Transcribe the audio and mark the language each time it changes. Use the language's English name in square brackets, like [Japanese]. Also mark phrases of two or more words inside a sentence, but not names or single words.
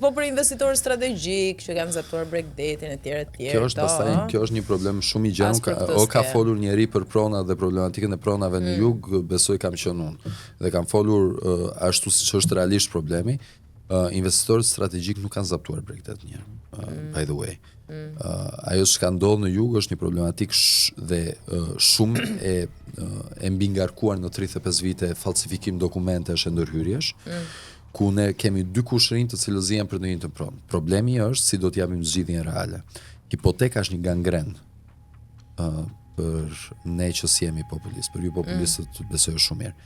[Albanian] Po për investitorë strategjik që kanë zaptuar Bregdetin etj. Kjo është një problem shumë i gjerë. O ka folur njëri për pronat dhe problematikën e pronave në jug, besoj kam qenë unë. Dhe kam folur ashtu siç është realisht problemi. Investitorët strategjik nuk kanë zaptuar Bregdet një herë. [English] By the way. [Albanian] Ajo që ka ndodhur në jug është një problematik dhe shumë e mbi ngarkuar në 35 vite falsifikim dokumentesh e ndërhyrjesh, ku ne kemi 2 kushërinj të cilët zihen për ndonjë të pronë. Problemi është si do t'japim zgjidhjen reale. Hipoteka është një gangren për ne që si jemi populist, për ju populistët besoj shumë mirë.